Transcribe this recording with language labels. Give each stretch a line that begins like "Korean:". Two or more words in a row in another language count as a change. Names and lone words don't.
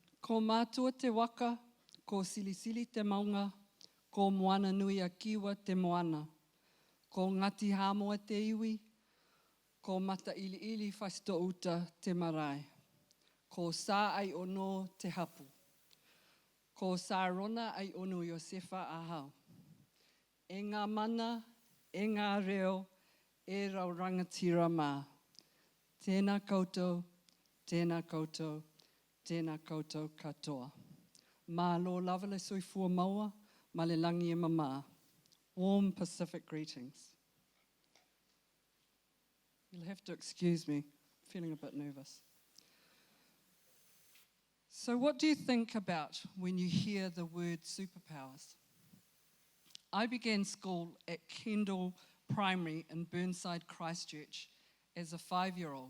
Māori: Ko mātua te waka, ko silisili te maunga, ko moana nui a kiwa te moana, ko ngati hamoa te iwi, ko mata ili ili whaisto uta te marae, ko Sā Aiono te hapu, ko Sarona Aiono-Iosefa ahau. E ngā mana, e ngā reo, e rau rangatira mā. Tēnā koutou, tēnā koutou, tēnā koutou katoa.
Samoan: Mā lo lava le soifua maua, ma le langi e mamā.
English: Warm Pacific greetings. You'll have to excuse me, feeling a bit nervous. So what do you think about when you hear the word superpowers? I began school at Kendall Primary in Burnside, Christchurch as a 5-year-old.